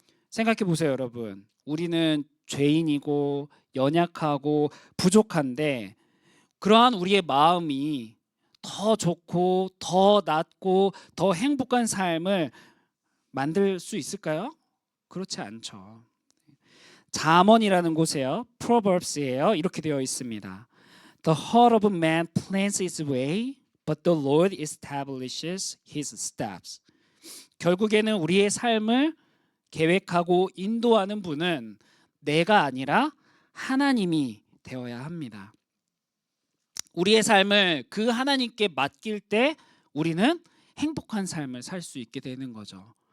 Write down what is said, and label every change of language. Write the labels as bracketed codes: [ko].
[ko] 생각해 보세요, 여러분. 우리는 죄인이고 연약하고 부족한데 그러한 우리의 마음이 더 좋고 더 낫고 더 행복한 삶을 만들 수 있을까요? 그렇지 않죠. 잠언이라는 곳에요, Proverbs예요. 이렇게 되어 있습니다. [en] The heart of man plans his way, but the Lord establishes his steps. [ko] 결국에는 우리의 삶을 계획하고 인도하는 분은 내가 아니라 하나님이 되어야 합니다. 우리의 삶을 그 하나님께 맡길 때 우리는 행복한 삶을 살 수 있게 되는 거죠.